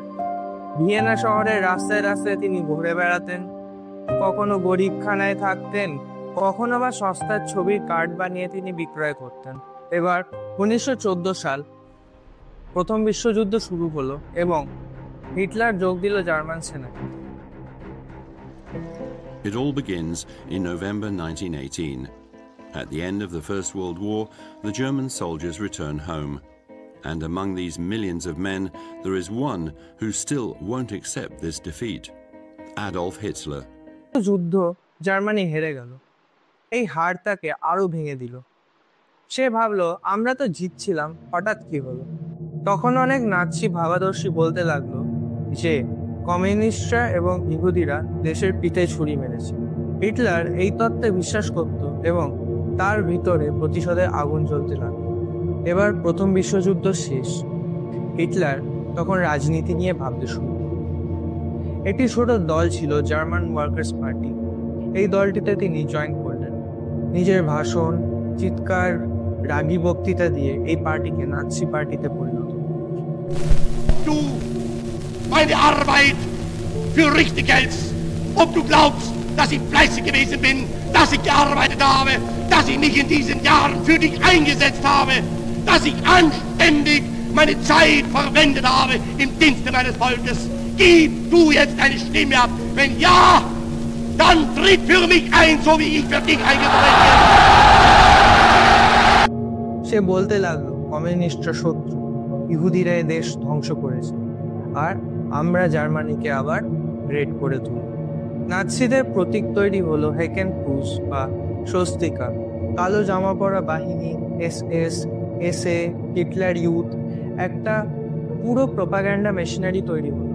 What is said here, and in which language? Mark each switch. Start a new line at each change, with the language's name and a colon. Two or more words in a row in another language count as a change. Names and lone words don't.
Bangla: ভিয়েনা শহরের রাস্তায় রাস্তায় তিনি ঘুরে বেড়াতেন, কখনো গরিবখানায় থাকতেন, কখনো বা সস্তার ছবির কার্ড বানিয়ে তিনি বিক্রয় করতেন। এবার 1914 সাল, প্রথম বিশ্বযুদ্ধ শুরু হলো এবং হিটলার যোগ দিল জার্মান সেনায়।
English: It all begins in November 1918. At the end of the First World War, the German soldiers return home. And among these millions of men, there is one who still won't accept this defeat: Adolf Hitler.
Bangla: যুদ্ধ জার্মানি হেরে গেল। এই হার তাকে আরো ভেঙে দিল। সে ভাবলো আমরা তো জিতছিলাম, হঠাৎ কি হলো? তখন অনেক নাৎসি ভাবাদর্শী বলতে লাগলো যে কমিউনিস্টরা এবং ইহুদিরা দেশের পিঠে ছুরি মেরেছে। হিটলার এই তত্ত্বে বিশ্বাস করত এবং তার ভিতরে প্রতিশোধের আগুন জ্বলতে লাগলো। এবার প্রথম বিশ্বযুদ্ধ শেষ। হিটলার তখন রাজনীতি নিয়ে ভাবতে শুরু করল। একটি ছোট দল ছিল জার্মান ওয়ার্কার্স পার্টি। এই দলটিতে তিনি জয়েন করলেন। নিজের ভাষণ, চিৎকার, রাগী বক্তৃতা দিয়ে এই পার্টিকে নাৎসি পার্টিতে পরিণত করলেন।
German: Du meine Arbeit für richtig hältst, ob du glaubst, dass ich fleißig gewesen bin, dass ich gearbeitet habe, dass ich mich in diesen Jahren für dich eingesetzt habe, dass ich anständig meine Zeit verwendet habe im Dienste meines Volkes. Gib du jetzt deine Stimme ab. Wenn ja, dann tritt für mich ein, so wie ich für dich eingetreten bin.
Bangla: সে বলতে লাগলো কমিউনিস্টরা শত্রু, ইহুদিরা দেশ ধ্বংস করেছে, আর আমরা জার্মানিকে আবার গ্রেট করে তুলব। নাৎসিদের প্রতীক তৈরি হলো হেকেন ক্রুজ বা স্বস্তিকা। কালো জামা পরা বাহিনী, এসএস, এসএ, হিটলার ইউথ, একটা পুরো
English: propaganda machinery
Bangla: তৈরি হলো।